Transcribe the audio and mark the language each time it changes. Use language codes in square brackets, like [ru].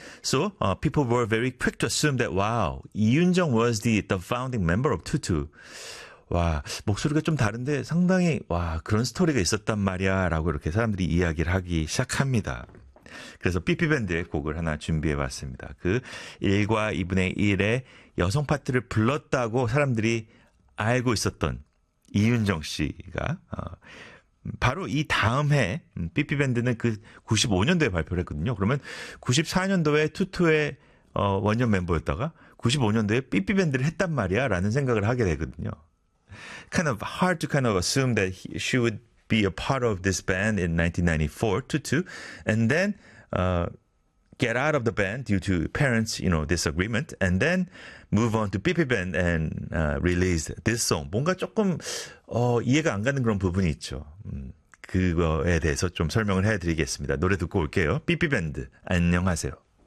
[en] So people were very quick to assume that wow, 이윤정 was the founding member of 투투. [ko] 와, 목소리가 좀 다른데 상당히 와, 그런 스토리가 있었단 말이야라고 이렇게 사람들이 이야기를 하기 시작합니다. 그래서 삐삐밴드의 곡을 하나 준비해봤습니다. 그 1과 2분의 1의 여성 파트를 불렀다고 사람들이 알고 있었던 이윤정 씨가 바로 이 다음 해 삐삐밴드는 그 95년도에 발표를 했거든요. 그러면 94년도에 투투의 원년 멤버였다가 95년도에 삐삐밴드를 했단 말이야 라는 생각을 하게 되거든요. [en] Kind of hard to kind of assume that she would be a part of this band in 1994, Tutu, and then get out of the band due to parents, you know, disagreement, and then move on to BB band and release this song. [ko] 뭔가 조금 이해가 안 가는 그런 부분이 있죠. 그거에 대해서 좀 설명을 해드리겠습니다. 노래 듣고 올게요. BB band, 안녕하세요.